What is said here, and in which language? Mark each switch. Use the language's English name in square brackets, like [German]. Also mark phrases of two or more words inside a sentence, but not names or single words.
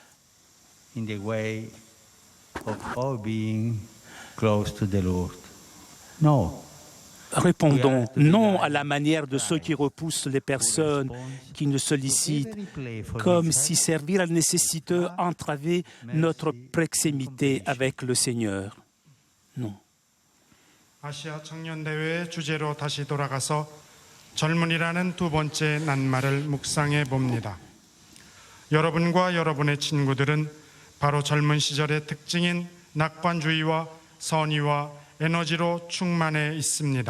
[French] Répondons non à la manière de ceux qui repoussent les personnes, qui nous sollicitent, comme si servir à la nécessiteux entravait notre proximité avec le Seigneur. Non. [Korean] 아시아 청년대회 주제로 다시 돌아가서 젊은이라는 두 번째 낱말을 묵상해 봅니다. 여러분과 여러분의 친구들은 바로 젊은 시절의 특징인 낙관주의와 선의와 에너지로 충만해 있습니다.